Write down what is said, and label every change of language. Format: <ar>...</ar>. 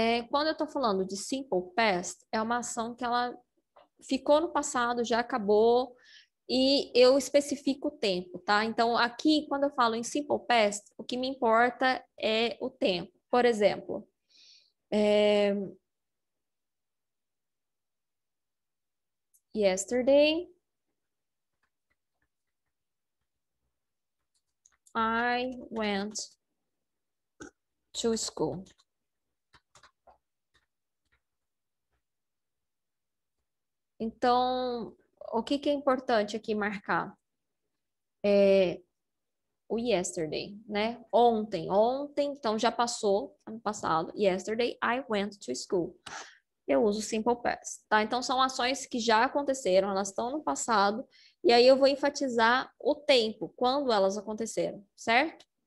<pt>Quando eu tô falando de simple past, é uma ação que ela ficou no passado, já acabou, e eu especifico o tempo, tá? Então, aqui, quando eu falo em simple past, o que me importa é o tempo. Por exemplo,</pt> <en>yesterday, I went to school.</en> <pt>Então, o que é importante aqui marcar? O yesterday, né? Ontem, então já passou, ano passado.</pt> <en>Yesterday, I went to school.</en> <pt>Eu uso simple past, tá? Então são ações que já aconteceram, elas estão no passado, e aí eu vou enfatizar o tempo, quando elas aconteceram, certo?</pt>